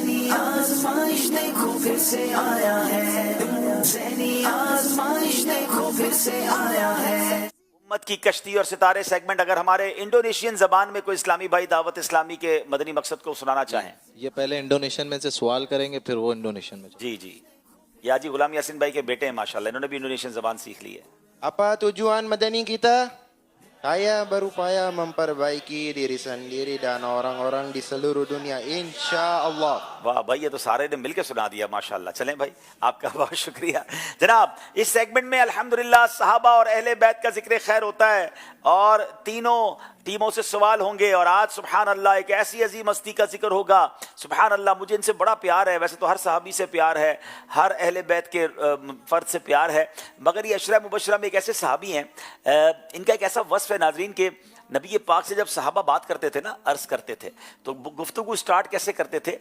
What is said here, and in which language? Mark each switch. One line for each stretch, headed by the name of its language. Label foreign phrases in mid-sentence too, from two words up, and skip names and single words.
Urdu: ذہنی آزمائش دیکھو پھر سے آیا ہے، ذہنی آزمائش دیکھو پھر سے آیا ہے۔ امت کی کشتی اور ستارے سیگمنٹ، اگر ہمارے انڈونیشین زبان میں کوئی اسلامی بھائی دعوت اسلامی کے مدنی مقصد کو سنانا چاہیں۔ یہ پہلے انڈونیشین میں سے سوال کریں گے، پھر وہ انڈونیشین میں۔ جی جی، یہ حاجی غلام یاسین بھائی کے بیٹے ہیں ماشاءاللہ، انہوں نے بھی انڈونیشین زبان سیکھ لی ہے۔
Indonesian: Apa tujuan madani kita? Saya berupaya memperbaiki diri sendiri dan orang-orang di seluruh dunia,
Arabic: إن شاء الله.
Urdu: واہ بھائی، یہ تو سارے نے مل کے سنا دیا ماشاءاللہ۔ چلیں بھائی، آپ کا بہت شکریہ جناب۔ اس سیگمنٹ میں الحمدللہ صحابہ اور اہل بیت کا ذکر خیر ہوتا ہے اور تینوں ٹیموں سے سوال ہوں گے، اور آج
Arabic: سبحان اللہ
Urdu: ایک ایسی عظیم ہستی کا ذکر ہوگا۔
Arabic: سبحان اللہ،
Urdu: مجھے ان سے بڑا پیار ہے، ویسے تو ہر صحابی سے پیار ہے، ہر اہل بیت کے فرد سے پیار ہے، مگر یہ عشرہ مبشرہ میں ایک ایسے صحابی ہیں، ان کا ایک ایسا وصف ہے ناظرین کہ نبی پاک سے جب صحابہ بات کرتے تھے نا، عرض کرتے تھے، تو گفتگو سٹارٹ کیسے کرتے تھے؟